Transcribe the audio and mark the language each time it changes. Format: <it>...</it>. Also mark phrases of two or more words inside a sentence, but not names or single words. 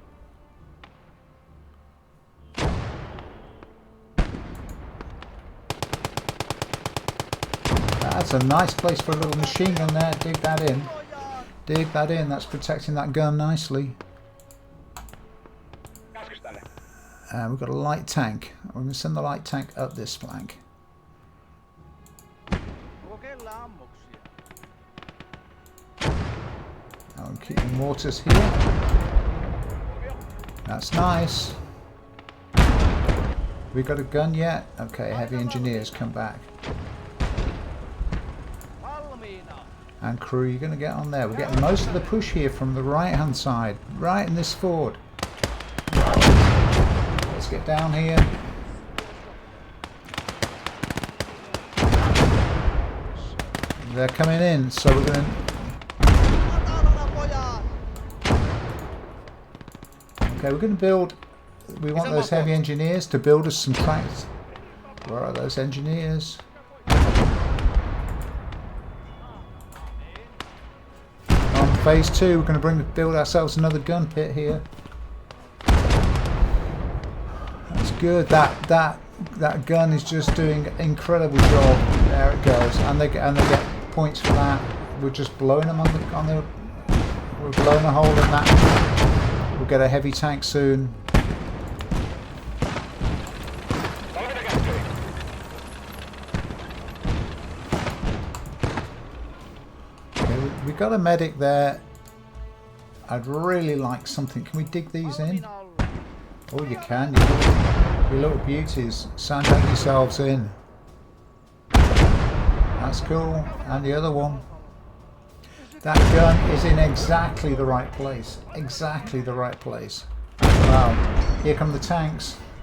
<en>That's a nice place for a little machine gun there. Dig that in.</en> <fi>Ojaa.</fi> <en>Dig that in. That's protecting that gun nicely.</en> <fi>Käskys tänne.</fi> <en>We've got a light tank. We're going to send the light tank up this flank.</en> <fi>Onko kellä ammuksia?</fi> <en>I'll keep the mortars here. That's nice. We got a gun yet? Okay, heavy engineers come back.</en> <fi>Valmiina.</fi> <en>And crew, you're going to get on there. We're getting most of the push here from the right hand side, right in this ford. Let's get down here. They're coming in, so we're going to...</en> <fi>Matalana pojat.</fi> <en>Okay, we're going to build... We want those heavy engineers to build us some tracks. Where are those engineers? On phase 2, we're going to build ourselves another gun pit here. That's good. That gun is just doing an incredible job. There it goes, and they get points for that. We're just blowing them on the. We're blowing a hole in that. We'll get a heavy tank soon.</en> <fi>Valmiina käsky.</fi> <en>Okay, we got a medic there. I'd really like something. Can we dig these in?</en> <fi>Valmiina ollaan.</fi> <en>Oh, you can. You little beauties. Sandbag yourselves in. That's cool. And the other one. That gun is in exactly the right place. Exactly the right place. Wow. Here come the tanks.</en>